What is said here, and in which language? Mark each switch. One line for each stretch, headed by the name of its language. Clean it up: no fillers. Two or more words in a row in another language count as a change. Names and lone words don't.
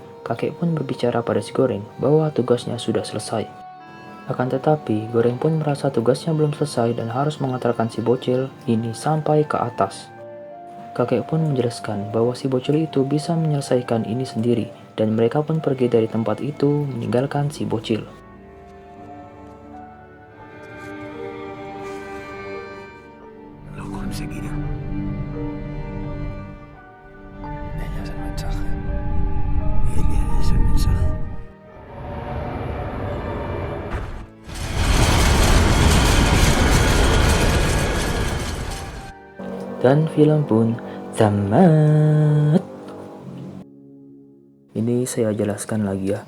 Indonesian: Kakek pun berbicara pada si Goreng bahwa tugasnya sudah selesai. Akan tetapi, Goreng pun merasa tugasnya belum selesai dan harus mengantarkan si bocil ini sampai ke atas. Kakek pun menjelaskan bahwa si bocil itu bisa menyelesaikan ini sendiri, dan mereka pun pergi dari tempat itu meninggalkan si bocil.
Spanish: Lo conseguirá. Ella es el mensaje. Ella es el mensaje.
Indonesian: Dan film pun tamat. Ini saya jelaskan lagi ya.